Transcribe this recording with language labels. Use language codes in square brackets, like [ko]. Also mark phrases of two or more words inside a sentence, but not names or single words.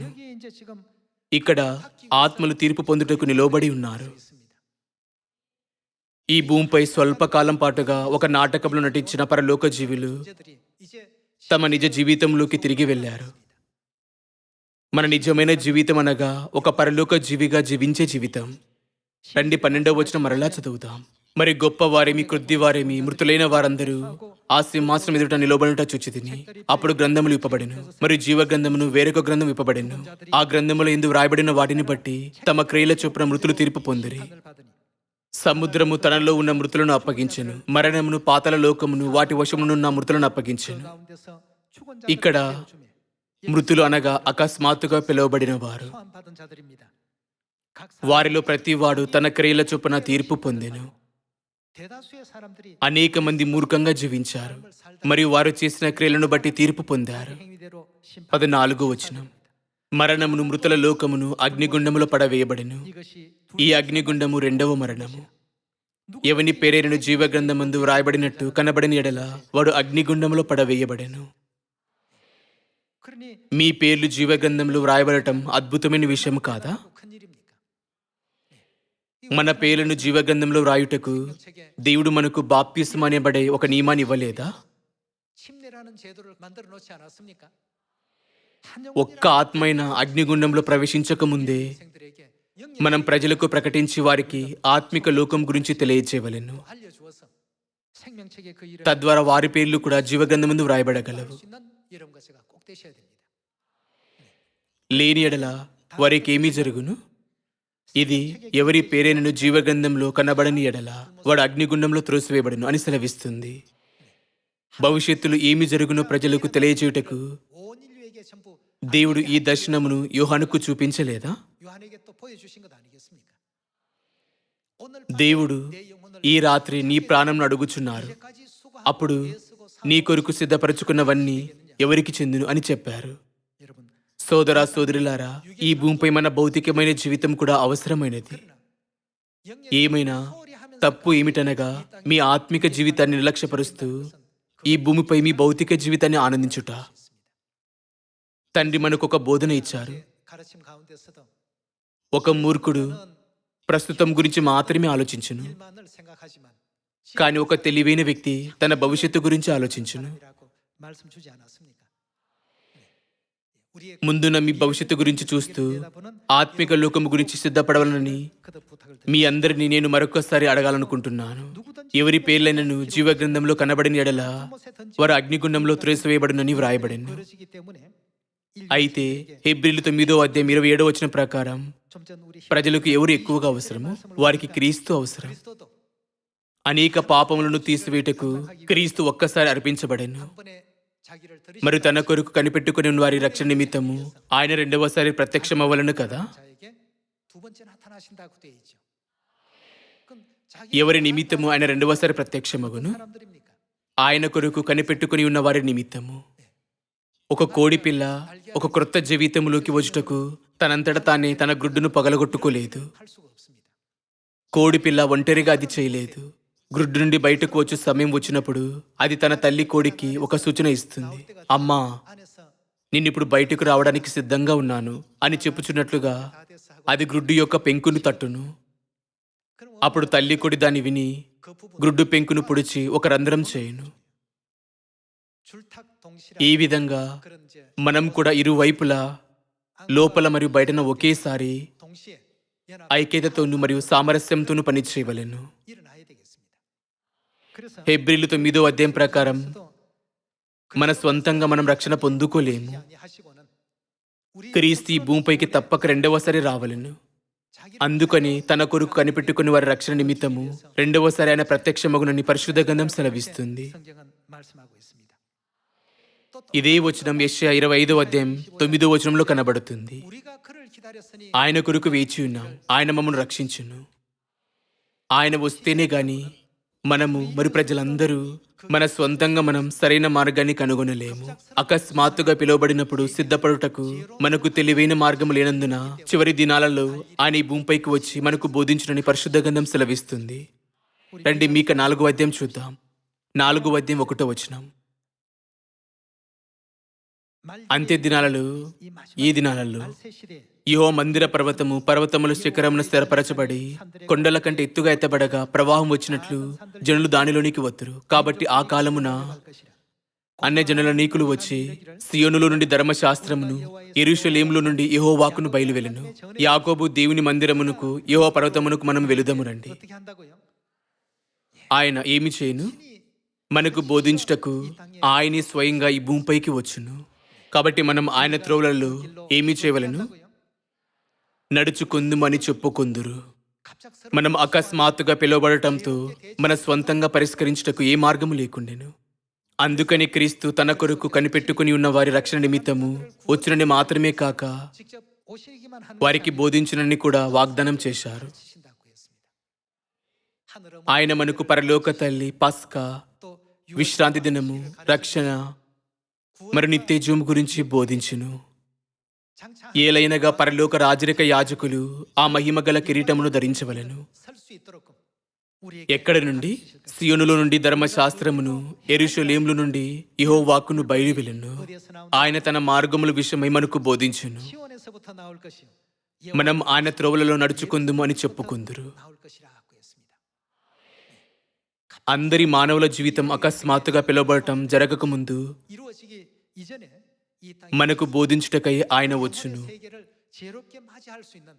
[ko] 여기 이제 지금 [te] ఇక్కడ ఆత్మలు తీర్పు పొందుటకు నిలవబడి ఉన్నారు. [ko] 있습니다. [te] ఈ భూమిపై స్వల్పకాలం పాటుగా ఒక నాటకంలో నటించిన పరలోక జీవులు [ko] 저들이 이제 [te] తమ నిజ జీవితంలోకి తిరిగి వెళ్ళారు. మన నిజమైన జీవితం అనగా ఒక పరలోక జీవిగా జీవించే జీవితం. రండి 12వ వచనం మరలా చదువుదాం. మరి గొప్ప వారేమి కొద్ది వారేమి మృతులైన వారందరూ ఆ సింహాసనం ఎదుట నిలబడుట చూచితిని. అప్పుడు గ్రంథములు విప్పబడెను మరియు జీవ గ్రంథమును వేరొక గ్రంథం విప్పబడెను. ఆ గ్రంథముల యందు వ్రాయబడిన వాటిని బట్టి తమ క్రియల చొప్పున మృతులు తీర్పు పొందిరి. [ko] 판을 받으니 [te] సముద్రము తనలో ఉన్న మృతులను అప్పగించెను. మరణమును పాతాళ లోకమును వాటి వశమునున్న మృతులను అప్పగించెను. [ko] 가운데서 죽은 [te] ఇక్కడ [ko] 자들을 주매 [te] మృతులు అనగా అకస్మాత్తుగా పిలువబడిన వారు. [ko] 소환 받은 자들입니다. 각 [te] వారిలో ప్రతివాడు తన క్రియల చొప్పున తీర్పు పొందెను. [ko] 대다수의 사람들이 [te] అనేక మంది మూర్ఖంగా జీవించారు మరియు వారు చేసిన క్రియలను బట్టి తీర్పు పొందారు. [ko] 행위대로 심판 [te] 14వ వచనం. మరణమును మృతుల లోకమును అగ్నిగుండములో పడవేయబడెను. [ko] 이것이 [te] ఈ అగ్నిగుండము రెండవ మరణము. ఎవని పేరైనను జీవ గ్రంథమందు వ్రాయబడినట్టు కనబడిన ఎడల వాడు అగ్నిగుండములో పడవేయబడెను. [ko] 그러니 [te] మీ పేర్లు జీవ గ్రంథంలో వ్రాయబడటం అద్భుతమైన విషయం కాదా? [ko] 큰일입니까? [te] మన పేర్లను జీవ గ్రంథంలో వ్రాయుటకు [ko] 책에 [te] దేవుడు మనకు బాప్తిస్మ అనబడే ఒక నియమాన్ని ఇవ్వలేదా? [ko] 침례라는 제도를 만들어 놓지 않았습니까? 한 [te] ఒక్క ఆత్మైన అగ్నిగుండంలో ప్రవేశించక ముందే [ko] 영생들에게 영역 [te] మనం ప్రజలకు ప్రకటించి వారికి ఆత్మిక లోకం గురించి తెలియజేయవలెను. [ko] 알려주어서 생명책에 그 이름을 [te] తద్వారా వారి పేర్లు కూడా జీవగ్రంథమందు వ్రాయబడగలవు. [ko] 수 있는 이름과 제가 꼭 되셔야 됩니다. [te] లేని ఎడల వారికి ఏమీ జరుగును? ఇది ఎవరి పేరైనను జీవగ్రంథంలో కనబడని ఎడల వాడు అగ్నిగుండంలో త్రోసివేయబడును అని సెలవిస్తుంది. భవిష్యత్తులో ఏమి జరుగునో ప్రజలకు తెలియజేయుటకు [ko] 온 인류에게 전부 [te] దేవుడు ఈ దర్శనమును యోహానుకు చూపించలేదా? [ko] 요한에게 또 보여주신 것 아니겠습니까? 오늘 [te] దేవుడు [ko] 내 영혼을 [te] ఈ రాత్రి నీ ప్రాణంను అడుగుచున్నారు. [ko] 이제까지 수고하고 [te] అప్పుడు [ko] 애쓰고 [te] నీ కొరకు సిద్ధపరచుకున్నవన్నీ ఎవరికి చెందును అని చెప్పారు. [ko] 여러분 [te] సోదరా సోదరులారా, ఈ భూమిపై మన భౌతికమైన జీవితం కూడా అవసరమైనది. [ko] 영역 [te] ఏమైనా తప్పు ఏమిటనగా మీ ఆత్మిక జీవితాన్ని నిర్లక్ష్యపరుస్తూ ఈ భూమిపై మీ భౌతిక జీవితాన్ని ఆనందించుట. తండ్రి మనకు ఒక బోధన ఇచ్చారు. [ko] 가르침 가운데서도 [te] ఒక మూర్ఖుడు ప్రస్తుతం గురించి మాత్రమే ఆలోచించును, [ko] 일만을 생각하지만 [te] కానీ ఒక తెలివైన వ్యక్తి తన భవిష్యత్తు గురించి ఆలోచించును. [ko] 사람이라고 말씀 주지 않았습니까? 우리의 [te] ముందున్న మీ భవిష్యత్తు గురించి చూస్తూ [ko] 내다보는 [te] ఆత్మిక లోకము గురించి సిద్ధపడవాలని [ko] 그도 부탁을 [te] మీ అందరినీ నేను మరొకసారి అడగాలనుకుంటున్నాను. ఎవరి పేర్లైనను జీవగ్రంథంలో కనబడిన ఎడల [ko] 못에 던지 [te] వారు అగ్నిగుండంలో త్రోసివేయబడునని వ్రాయబడింది. [ko] 벌어지기 때문에 [te] అయితే హెబ్రీలు 9వ అధ్యాయం 27వ వచనం ప్రకారం [ko] 좀 전 우리 [te] ప్రజలకు ఎవరు ఎక్కువగా అవసరమో వారికి క్రీస్తు అవసరం. [ko] 그리스도도 [te] అనేక పాపములను తీసివేటకు క్రీస్తు ఒక్కసారి అర్పించబడెను. [ko] 한 번에 자기를 [te] మరి [ko] 들이신 [te] తన కొరకు కనిపెట్టుకుని ఉన్న వారి రక్షణ నిమిత్తము ఆయన రెండవసారి ప్రత్యక్షమవ్వలను కదా. [ko] 자에게 두 번째 나타나신다고 되어 있죠. 그럼 자기 [te] ఎవరి నిమిత్తము ఆయన రెండవసారి ప్రత్యక్షమగును? [ko] 사람들입니까? [te] ఆయన కొరకు కనిపెట్టుకుని ఉన్న వారి నిమిత్తము. ఒక కోడి పిల్ల ఒక క్రొత్త జీవితంలోకి వచ్చుటకు తనంతట తానే తన గ్రుడ్డును పగలగొట్టుకోలేదు. [ko] 할 수가 없습니다. [te] కోడి పిల్ల ఒంటరిగా అది చేయలేదు. గ్రుడ్డు నుండి బయటకు వచ్చే సమయం వచ్చినప్పుడు అది తన తల్లి కోడికి ఒక సూచన ఇస్తుంది. అమ్మా, [ko] 안에서 [te] నిన్నిప్పుడు బయటకు రావడానికి సిద్ధంగా ఉన్నాను అని చెప్పుచున్నట్లుగా [ko] 다 돼서 하고 [te] అది గ్రుడ్డు యొక్క పెంకును తట్టును. [ko] 그럼 [te] అప్పుడు తల్లి కోడి దాన్ని విని [ko] 그 부분 [te] గ్రుడ్డు పెంకును పొడిచి ఒక రంధ్రం చేయును. [ko] 줄탁 동시라 [te] ఈ విధంగా [ko] 그런 이제 [te] మనం కూడా ఇరువైపులా లోపల మరియు బయటన ఒకేసారి [ko] 동시에 연합 [te] ఐక్యతతోనూ మరియు సామరస్యంతోనూ పని చేయవలెను. [ko] 일어나야 되겠습니다. 그래서 [te] హెబ్రీలు 9వ అధ్యాయం ప్రకారం [ko] 또 [te] మన స్వంతంగా మనం రక్షణ పొందుకోలేము. [ko] 하시고는 우리 [te] క్రీస్తు ఈ భూమిపైకి తప్పక రెండవసారి రావలెను. [ko] 자기 [te] అందుకని తన కొరకు కనిపెట్టుకుని వారి రక్షణ నిమిత్తము రెండవసారి ఆయన ప్రత్యక్షమగునని పరిశుద్ధ గ్రంథం సెలవిస్తుంది. [ko] 성경은 말씀하고 있습니다. 또 [te] ఇదే వచనం యెషయా 25వ అధ్యాయం 9వ వచనంలో కనబడుతుంది. [ko] 우리가 그를 기다렸으니 [te] ఆయన కొరకు వేచి ఉన్నాం, ఆయన మమ్మల్ని రక్షించును. ఆయన వస్తేనే గాని మనము మరి ప్రజలందరూ మన స్వంతంగా మనం సరైన మార్గాన్ని కనుగొనలేము. అకస్మాత్తుగా పిలువబడినప్పుడు సిద్ధపడుటకు మనకు తెలివైన మార్గం లేనందున చివరి దినాలలో ఆయన ఈ భూమిపైకి వచ్చి మనకు బోధించునని పరిశుద్ధ గ్రంథం సెలవిస్తుంది. రండి మీక 4వ అధ్యాయం చూద్దాం. 4వ అధ్యాయం 1వ వచనం. అంత్య దినాలలో ఈ దినాలలో [ko] 말세 시대에 [te] యెహోవా మందిర పర్వతముల శిఖరమున స్థిరపరచబడి కొండల కంటే ఎత్తుగా ఎత్తబడగా ప్రవాహం వచ్చినట్లు జనులు దానిలోనికి వత్తురు. కాబట్టి ఆ కాలమున [ko] 것이라. [te] అన్య జనుల నీకులు వచ్చి సియోనులో నుండి ధర్మశాస్త్రమును, యెరూషలేములో నుండి యెహోవాకును బయలువెళ్ళెను. యాకోబు దేవుని మందిరమునకు యెహోవా పర్వతమునకు మనం వెళుదము రండి. [ko] 어떻게 한다고요? [te] ఆయన ఏమి చేయును? మనకు బోధించుటకు ఆయనే స్వయంగా ఈ భూమిపైకి వచ్చును. కాబట్టి మనం ఆయన త్రోవలలో ఏమి చేయవలెను? నడుచుకుందుమని చెప్పుకొందురు. [ko] 갑작스러운 [te] మనం అకస్మాత్తుగా పిలువబడటంతో మన స్వంతంగా పరిష్కరించుటకు ఏ మార్గము లేకుండెను. అందుకని క్రీస్తు తన కొరకు కనిపెట్టుకుని ఉన్న వారి రక్షణ నిమిత్తము వచ్చునని మాత్రమే కాక [ko] 직접 오시기만 하는 [te] వారికి బోధించునని కూడా వాగ్దానం చేశారు. [ko] 신다고 했습니다. 하늘은 [te] ఆయన మనకు పరలోక తల్లి, పస్కా, [ko] 또 [te] విశ్రాంతి దినము, రక్షణ మరి నిత్యజీవం గురించి బోధించును. [ko] 장차 [te] ఏలైనగా పరలోక రాజరిక యాజకులు ఆ మహిమగల కిరీటమును ధరించవలెను. [ko] 설 수 있도록 우리에게 [te] ఎక్కడి నుండి? సియోనులో నుండి ధర్మశాస్త్రమును, యెరూషలేములో నుండి యెహోవాకును బయలువెళ్ళెను. [ko] 어디에서 나온 [te] ఆయన తన మార్గముల విషయమై మనకు బోధించును. [ko] 시온에서부터 나올 것이요 [te] మనం ఆయన త్రోవలలో నడుచుకుందుము అని చెప్పుకుందురు. [ko] 나올 것이라고 했습니다. [te] అందరి మానవుల జీవితం అకస్మాత్తుగా పిలువబడటం జరగకముందు [ko] 이루어지기 이전에 이 땅에 [te] మనకు బోధించుటకై ఆయన వచ్చును. [ko] 세계를 지혜롭게 맞이할 수 있는